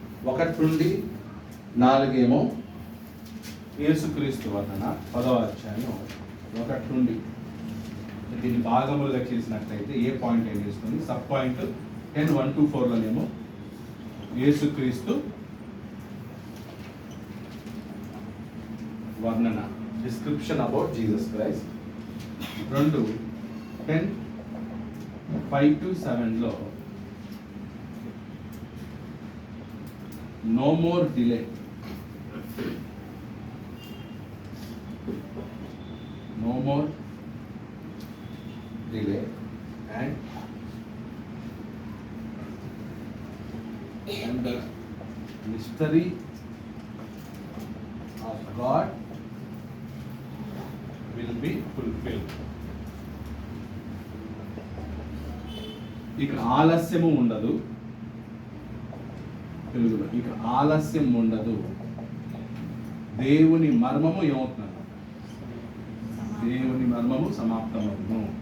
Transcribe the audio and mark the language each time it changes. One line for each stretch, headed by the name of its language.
Telugu: ఒకటి నుండి 4 యేసుక్రీస్తు వర్ణన 10వ అధ్యాయం 1 నుండి. దీన్ని భాగములుగా చేసినట్లయితే ఏ పాయింట్ ఏం చేస్తుంది? సబ్ పాయింట్ 10, 1 to 4లోనేమో యేసుక్రీస్తు వర్ణన,
English: Description about Jesus Christ. 2 10, 5 to 7లో no more delay, no more delay, and the mystery of God will be fulfilled.
Telugu: ఇక ఆలస్యము ఉండదు, తెలుగులో ఇక ఆలస్యం ఉండదు. దేవుని మర్మము ఏమవుతున్నారు? దేవుని మర్మము సమాప్తమవును.